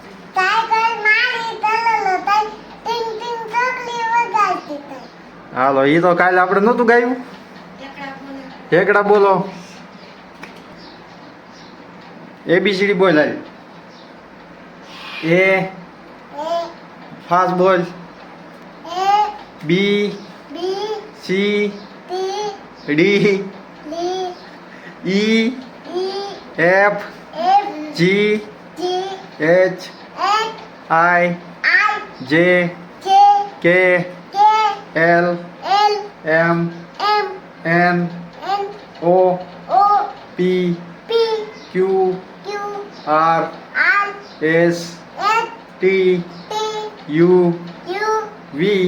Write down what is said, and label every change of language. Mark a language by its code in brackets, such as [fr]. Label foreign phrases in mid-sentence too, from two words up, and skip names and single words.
[gu] હાલો યે તો કાલ આપણે નહોતું ગાયું। એકડા બોલો। ABCD બોલ હાલ। એ ફાસ્ટ બોલ। [en] B C D E F G H I J K L M N O P Q R S T U V